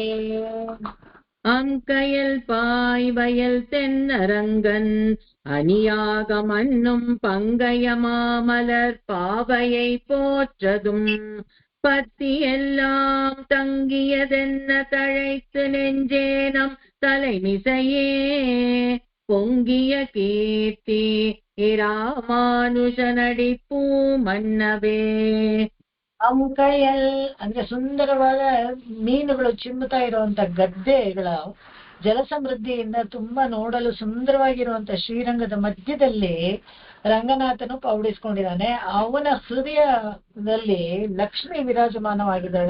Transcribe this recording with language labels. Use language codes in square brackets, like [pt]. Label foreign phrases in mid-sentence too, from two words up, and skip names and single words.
[ta] அங்கயல் பாய்வயல் தென்னரங்கன் அணியாக மன்னும் பங்கய மாமலர் பாவையை போற்றதும். பத்தி எல்லாம் தங்கியதென்ன தழைத்து நெஞ்சே நம் தலைமிசையே. பொங்கிய கீர்த்தி இராமாನುಜನಡಿ பூமன்னவே. [kn] ಅಂಕಯಲ್ ಅಂದ್ರೆ ಸುಂದರವಾದ ಮೀನುಗಳು ಚಿಮ್ಮುತ್ತಾ ಇರುವಂತ ಗದ್ದೆಗಳ ಜಲ ಸಮೃದ್ಧಿಯಿಂದ ತುಂಬಾ ನೋಡಲು ಸುಂದರವಾಗಿರುವಂತ ಶ್ರೀರಂಗದ ಮಧ್ಯದಲ್ಲಿ ರಂಗನಾಥನು ಪೌಡಿಸ್ಕೊಂಡಿದ್ದಾನೆ. ಅವನ ಹೃದಯದಲ್ಲಿ ಲಕ್ಷ್ಮಿ ವಿರಾಜಮಾನವಾಗಿದ್ದಾಳೆ.